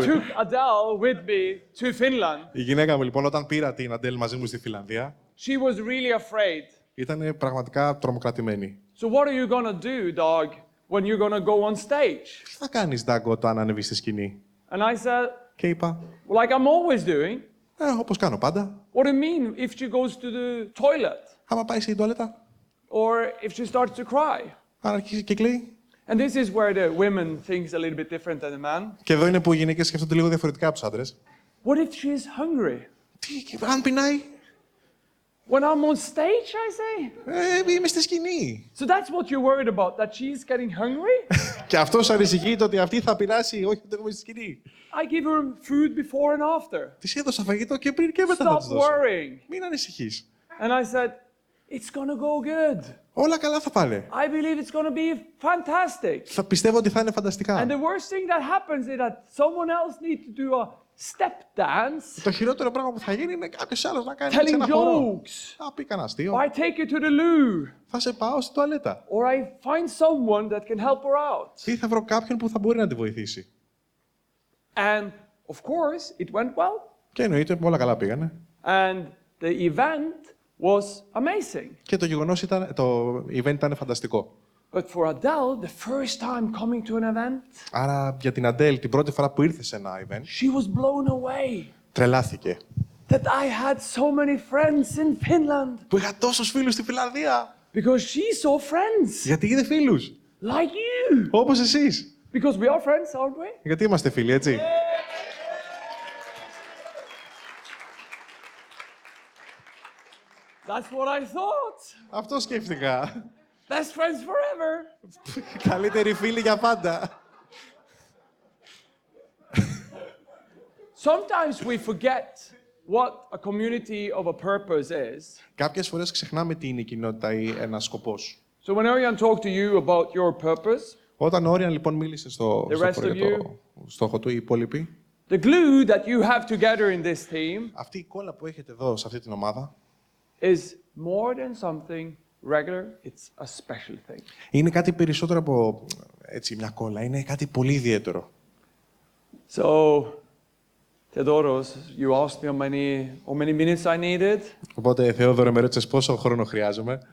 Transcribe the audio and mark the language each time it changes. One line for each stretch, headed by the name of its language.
English: took Adele with me to Finland,
Greek: Η γυναίκα μου λοιπόν όταν πήρα την Αντέλ μαζί μου στη Φιλανδία
English: she was really afraid.
Greek: ήταν πραγματικά τρομοκρατημένη.
English: So what are you gonna do, dog, when you're gonna go on stage?
Greek: Τι θα κάνεις, Ντάγκο, όταν ανέβεις στη σκηνή?
English: And I said,
Greek: Και είπα,
English: like I'm always doing.
Greek: όπως κάνω πάντα.
English: What do you mean if she goes to the toilet
Greek: Άμα πάει στην τουαλέτα,
English: or if she starts to cry?
Greek: αν αρχίσει και κλαίει.
English: And this is where the women thinks a little bit different than the man.
Greek: Και εδώ είναι που οι γυναίκες σκέφτονται λίγο διαφορετικά από τους άντρες.
English: What if she's hungry?
Greek: Τι, αν πεινάει,
English: When I'm on stage, I say.
Greek: είμαι στη σκηνή.
English: So that's what you're worried about, that she's getting hungry?
Greek: Και αυτός ανησυχεί ότι αυτή θα πεινάσει, όχι όταν είμαι στη σκηνή.
English: I give her food before and after.
Greek: Της έδωσα φαγητό και πριν και μετά θα
English: Stop
Greek: της δώσω.
English: worrying.
Greek: Μην ανησυχείς.
English: And I said, it's gonna go good.
Greek: Όλα καλά θα πάνε.
English: I believe it's gonna be fantastic.
Greek: Θα πιστεύω ότι θα είναι φανταστικά.
English: And the worst thing that happens is that someone else needs to do a step dance,
Greek: Το χειρότερο πράγμα που θα γίνει είναι κάποιος άλλος να κάνει
English: telling
Greek: ένα χορό.
English: jokes,
Greek: Θα πει κανένα αστείο.
English: or I take you to the loo,
Greek: Θα σε πάω στην τουαλέτα.
English: or I find someone that can help her out.
Greek: Ή θα βρω κάποιον που θα μπορεί να τη βοηθήσει.
English: And of course, it went well.
Greek: Και εννοείται όλα καλά πήγανε.
English: And the event was amazing.
Greek: Και το γεγονός ήταν, το event ήταν φανταστικό.
English: But for Adele, the first time coming to an event,
Greek: Άρα για την Αντέλ την πρώτη φορά που ήρθε σε ένα event,
English: she was blown away
Greek: τρελάθηκε.
English: that I had so many friends in Finland
Greek: Που είχα τόσους φίλους στη Φιλανδία.
English: because she saw friends
Greek: Γιατί είδε φίλους.
English: like you.
Greek: Όπως εσείς.
English: Because we are friends, aren't we?
Greek: Γιατί είμαστε φίλοι, έτσι.
English: That's what I thought.
Greek: Αυτό σκέφτηκα.
English: Best friends forever.
Greek: Καλύτεροι φίλοι για πάντα.
English: Sometimes we forget what a community of a purpose is.
Greek: Κάποιες φορές ξεχνάμε τι είναι η κοινότητα ή ένας σκοπός.
English: So when Örjan talked to you about your purpose,
Greek: Όταν ο Όριαν λοιπόν μίλησε στο
English: The rest
Greek: στόχο,
English: of
Greek: για το στόχο του, οι υπόλοιποι,
English: the glue that you have together in this team
Greek: αυτή η κόλλα που έχετε εδώ σε αυτή την ομάδα
English: is more than something regular. It's a special thing.
Greek: είναι κάτι περισσότερο από έτσι, μια κόλλα. Είναι κάτι πολύ ιδιαίτερο.
English: So, Theodoros, you asked me how many minutes I needed.
Greek: Οπότε, Θεόδωρο, με ρώτησες πόσο χρόνο χρειάζομαι.